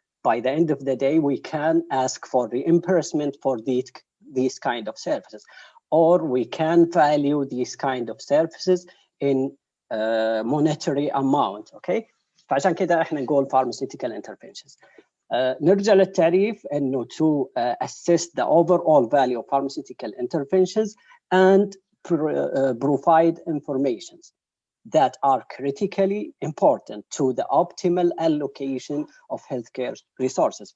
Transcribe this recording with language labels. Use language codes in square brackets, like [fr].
[en] By the end of the day we can ask for reimbursement for these kind of services, or we can value these kind of services in monetary amount. [ar] Okay، فعشان كده احنا نقول pharmaceutical interventions. [en] نرجع للتعريف انه to assess the overall value of pharmaceutical interventions and provide informations that are critically important to the optimal allocation of healthcare resources.